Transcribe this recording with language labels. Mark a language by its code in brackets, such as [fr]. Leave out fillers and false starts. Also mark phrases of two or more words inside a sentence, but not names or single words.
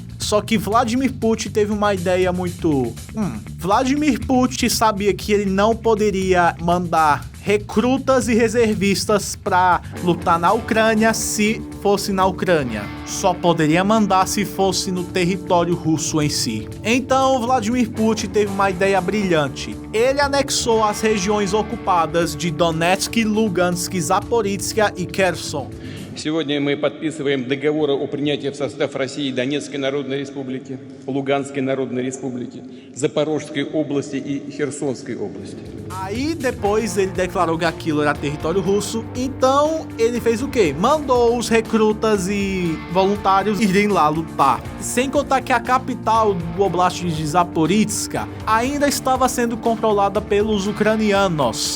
[pt] Só que Vladimir Putin teve uma ideia muito... Vladimir Putin sabia que ele não poderia mandar recrutas e reservistas para lutar na Ucrânia se fosse na Ucrânia. Só poderia mandar se fosse no território russo em si. Então Vladimir Putin teve uma ideia brilhante. Ele anexou as regiões ocupadas de Donetsk, Lugansk, Zaporizhzhia e Kherson. [ru] Сегодня мы подписываем договоры о принятии в состав России Донецкой Народной Республики, Луганской Народной Республики, Запорожской области и Херсонской области. [pt] Aí depois ele declarou que aquilo era território russo, então ele fez o quê? Mandou os recrutas e voluntários irem lá lutar. Sem contar que a capital do Oblast de Zaporizhzhia ainda estava sendo controlada pelos ucranianos.